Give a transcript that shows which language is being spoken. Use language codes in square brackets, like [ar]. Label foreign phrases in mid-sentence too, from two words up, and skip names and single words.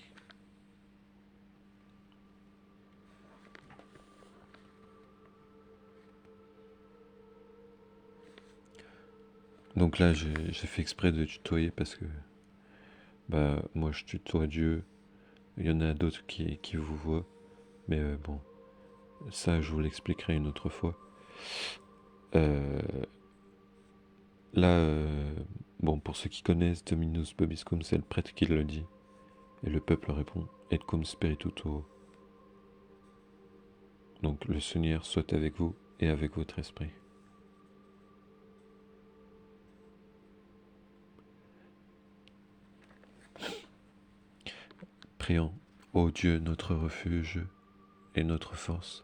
[fr] Donc là, j'ai fait exprès de tutoyer parce que moi je tutoie Dieu, il y en a d'autres qui vous voient, mais bon, ça je vous l'expliquerai une autre fois. Là, bon, pour ceux qui connaissent, [la] Dominus Vobiscum, [fr] c'est le prêtre qui le dit, et le peuple répond, [la] et cum spiritu tuo. [fr] Donc le Seigneur soit avec vous et avec votre esprit. Prions, ô Dieu, notre refuge et notre force.